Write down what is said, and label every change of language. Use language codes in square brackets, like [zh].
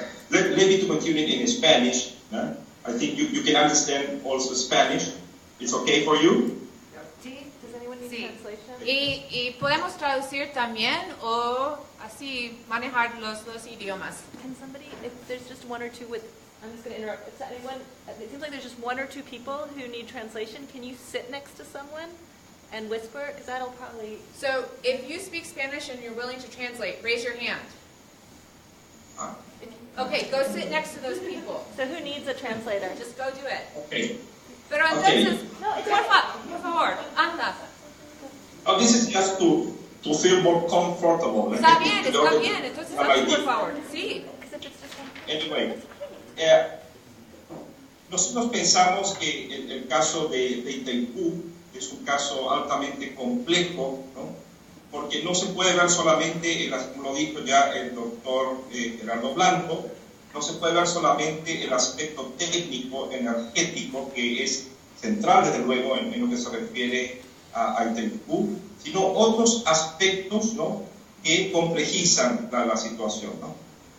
[en] Let me to continue in Spanish. I think you can understand also Spanish. It's okay for you? Sí. Does anyone need [es] Sí. [en] translation? [es] Y podemos traducir también o así manejar los dos idiomas. [en] Can somebody, if there's just one or two I'm just going to interrupt. Is anyone, it seems like there's just one or two people who need translation. Can you sit next to someone and whisper? Because that'll probably... So if you speak Spanish and you're willing to translate, raise your hand. Okay, go sit next to those people. So who needs a translator? Just go do it. Okay. [es] Pero entonces, por favor, anda. [en] Oh, this is just to feel more comfortable. [es] Está bien. Entonces, anda, por favor. Sí. Anyway, nosotros pensamos que el caso de Itaipú es un caso altamente complejo, ¿no? Porque no se puede ver solamente, como lo dijo ya el doctor Gerardo Blanco, no se puede ver solamente el aspecto técnico, energético, que es central desde luego en lo que se refiere a Itaipú, sino otros aspectos, ¿no?, que complejizan la situación, ¿no?